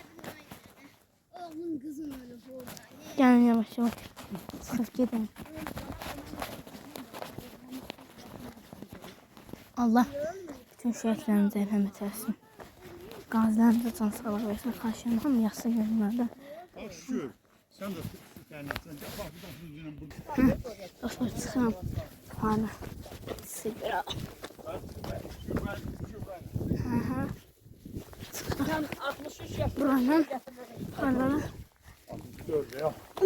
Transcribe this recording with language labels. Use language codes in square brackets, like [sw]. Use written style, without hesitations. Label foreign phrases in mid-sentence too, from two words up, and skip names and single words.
[tr] Oğlum kızım öyle burada. [az] Gəlin yavaş. Çıxıb gedin. Allah bütün şəhidlərimizə rəhmət etsin. Qazilərimizə can sağlıq versin. Xahiş hamı yaxşı günlərdə. [tr] Şükür. Sen de kendinsen. Bak buradan burada. [az] Dostlar çıxıram. Hani sigara. Aha. Sen 63 yaşında Buranın paraları. Dört ya.